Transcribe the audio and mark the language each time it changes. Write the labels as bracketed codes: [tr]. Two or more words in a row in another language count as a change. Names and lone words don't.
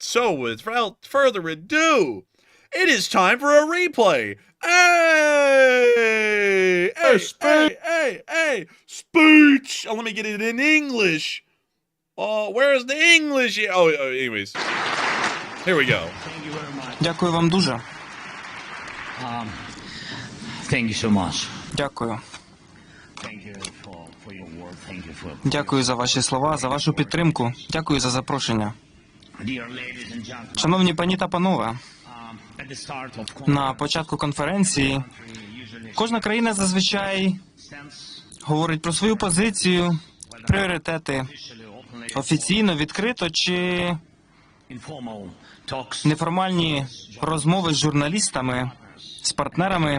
[en] So without further ado, it is time for a replay. Hey! Hey! Speech! Oh, let me get it in English. Where's the English? Oh, anyways. Here we go. Thank you very much. [uk] Дякую вам дуже. [en] Thank you so much. [uk] Дякую. [en] Thank you for your word. Thank you for... [uk] Дякую за ваші слова, за вашу підтримку. Дякую за запрошення. [en] Dear ladies and gentlemen, [uk] Шановні пані та панове, [en] at the start of [uk] на початку конференції кожна країна зазвичай говорить про свою позицію, пріоритети, офіційно, відкрито чи неформальні розмови з журналістами з партнерами.